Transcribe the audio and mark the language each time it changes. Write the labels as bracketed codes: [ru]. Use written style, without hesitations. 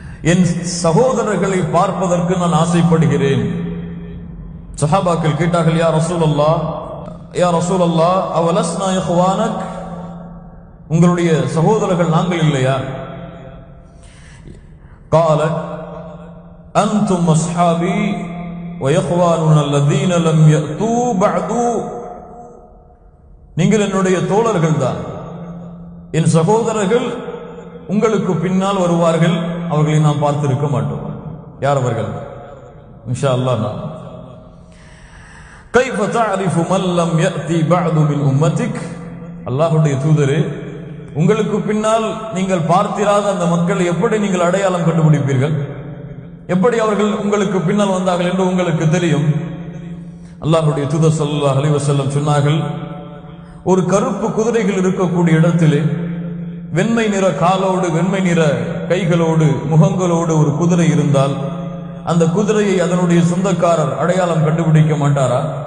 [ta] என் சகோதரர்களை பார்ப்பதற்கு நான் ஆசைப்படுகிறேன். சஹாபாக்கள் கேட்டார்கள், யா ரசூலல்லாஹ், யா ரசூலல்லாஹ் [ar] அவலஸ்னா இஹ்வானக், [ta] உங்களுடைய சகோதரர்கள் நாங்கள் இல்லையா? [ar] قال أنتم أصحابي وإخواننا الذين لم يأتوا بعد. [ta] நீங்கள் என்னுடைய தோழர்கள் தான், என் சகோதரர்கள் உங்களுக்கு பின்னால் வருவார்கள், அவர்களை நாம் பார்த்திருக்க மாட்டோம். யார் அவர்கள்? இன்ஷா அல்லாஹ். [ar] كيف تعرف من لم يأتي بعد من أمتك. [ta] அல்லாஹ்வுடைய தூதரே, உங்களுக்கு பின்னால் நீங்கள் பார்த்திராத அந்த மக்களை எப்படி நீங்கள் அடையாளம் கண்டுபிடிப்பீர்கள்? எப்படி அவர்கள் உங்களுக்கு பின்னால் வந்தார்கள் என்று உங்களுக்கு தெரியும்? அல்லாஹ்வுடைய தூதர் ஸல்லல்லாஹு அலைஹி வஸல்லம் சொன்னார்கள், ஒரு கருப்பு குதிரைகள் இருக்கக்கூடிய இடத்திலே வெண்மை நிற காலோடு வெண்மை நிற கைகளோடு முகங்களோடு ஒரு குதிரை இருந்தால் அந்த குதிரையை அதனுடைய சொந்தக்காரர் அடையாளம் கண்டுபிடிக்க மாட்டாரா?